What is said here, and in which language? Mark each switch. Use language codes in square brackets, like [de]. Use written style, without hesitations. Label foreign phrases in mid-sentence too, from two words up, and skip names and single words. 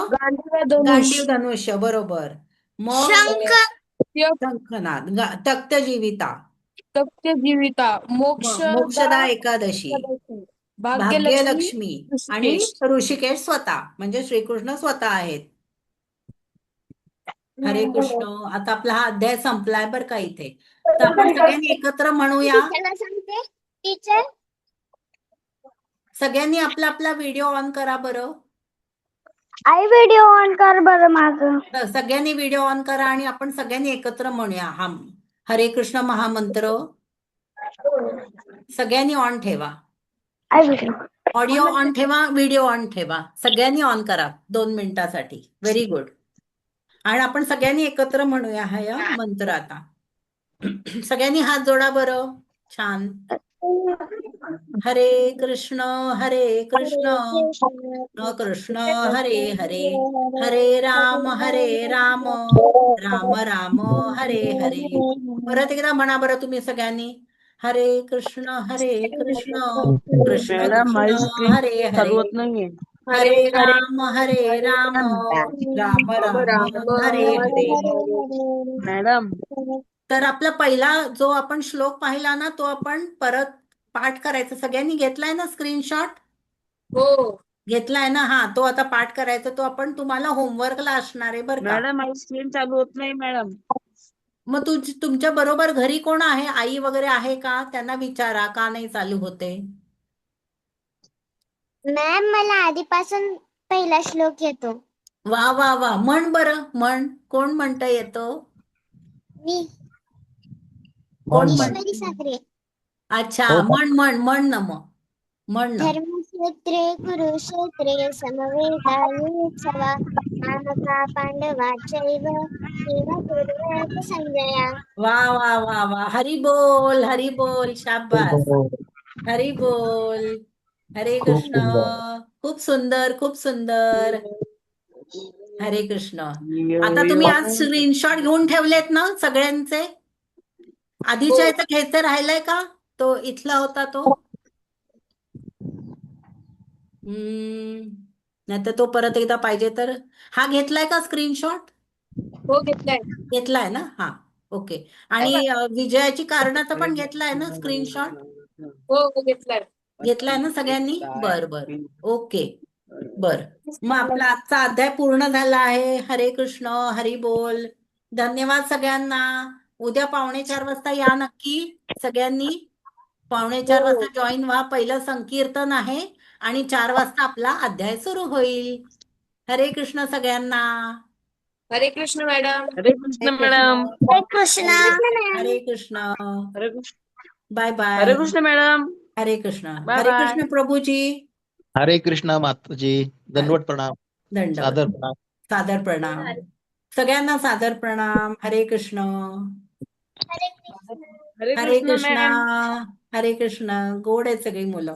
[mr] गांडीव धनुष, गांडीव धनुष्य, बरोबर. मग शंख शंखनाद, तक्तजीविता, सत्यजीविता, मोक्षदा एकादशी, एकादशी, भाग्यलक्ष्मी, भाग्यलक्ष्मी आणि ऋषिकेश. ऋषिकेश स्वतः, म्हणजे श्रीकृष्ण स्वतः आहेत. हरे कृष्ण. आता आपला हा अध्याय संपलाय बरं का इथे. तर आपण सगळ्यांनी एकत्र म्हणूया. टीचरला सांगते. टीचर सगळ्यांनी आपला आपला व्हिडिओ ऑन करा बरं. आई व्हिडिओ ऑन कर बरं माझं. तर सगळ्यांनी व्हिडिओ ऑन करा आणि आपण सगळ्यांनी एकत्र म्हणूया हा हरे कृष्ण महामंत्र. सगळ्यांनी ऑन ठेवा. आई व्हिडिओ ऑडिओ ऑन ठेवा, व्हिडिओ ऑन ठेवा. सगळ्यांनी ऑन करा 2 मिनिटासाठी. [en] very good. [mr] आणि आपण सगळ्यांनी एकत्र म्हणूया हा या मंत्र आता. सगळ्यांनी हात जोडा बरं. छान. [sa] हरे कृष्ण कृष्ण कृष्ण हरे हरे, हरे राम राम राम हरे हरे. [mr] परत एकदा म्हणा बरं तुम्ही सगळ्यांनी. [sa] हरे कृष्ण कृष्ण कृष्ण [mr] मॅडम माझी कृष्ण स्क्रीन [sa] हरे हरे, [mr] चालू होत नाहीये. [sa] हरे राम राम राम राम हरे हरे. [mr] मॅडम तर आपला पहिला जो आपण श्लोक पाहिला ना, तो आपण परत पाठ करायचा. सगळ्यांनी घेतलाय ना स्क्रीनशॉट? हो, घेतलाय ना? हा, तो आता पाठ करायचा. तो आपण तुम्हाला होमवर्कला असणार आहे बरं का. मॅडम माझी स्क्रीन चालू होत नाही मॅडम. मग तुमच्या बरोबर घरी कोण आहे? आई वगैरे आहे का? त्यांना विचारा का नाही चालू होते. मॅम मला आधीपासून पहिला श्लोक येतो. वा वा वा, म्हण बरं, म्हण. कोण म्हणता येतो? मी कोण म्हण? ईश्वरी साखरे. अच्छा, हो. म्हण ना मग. म्हण ना. [sa] धर्मक्षेत्रे कुरुक्षेत्रे समवेतायुत्सवा मामका पांडवा चैव भीमकुर्वत संजया. [mr] वा वा वा वा, हरी बोल, शाबास. हरी बोल. हरे खूप कृष्ण. सुंदर. खूप सुंदर, खूप सुंदर. हरे कृष्ण. आता तुम्ही आज स्क्रीनशॉट घेऊन ठेवलेत ना सगळ्यांचे? आधीच्या याचा घ्यायचं राहिलाय का? तो इथला होता तो. नाही तर तो परत एकदा पाहिजे तर. हा घेतलाय का स्क्रीनशॉट? हो घेतलाय. घेतलाय ना? हा, ओके. आणि विजयाची कारणाचा पण घेतलाय ना स्क्रीनशॉट? हो घेतलाय. घेतलाय ना सगळ्यांनी? बर बर, ओके. बर, मग आपला आजचा अध्याय पूर्ण झाला आहे. हरे कृष्ण, हरी बोल. धन्यवाद सगळ्यांना. उद्या 3:45 वाजता या नक्की सगळ्यांनी. 3:45 वाजता जॉईन व्हा. पहिलं संकीर्तन आहे आणि 4 वाजता आपला अध्याय सुरू होईल. हरे कृष्ण सगळ्यांना. हरे कृष्ण मॅडम. हरे कृष्ण हरे मॅडम. कृष्ण. हरे कृष्ण. हरे कृष्ण. [en] bye bye. [mr] हरे कृष्ण मॅडम. हरे कृष्ण. बाय हरे बाय. कृष्ण प्रभूजी. हरे कृष्ण माताजी. दंडवत प्रणाम. दंडवत. सादर प्रणाम. सादर प्रणाम. सगळ्यांना सादर प्रणाम. हरे कृष्ण. हरे हरे कृष्ण कृष्ण. मॅम. हरे कृष्ण. गोड आहेत सगळी मुलं.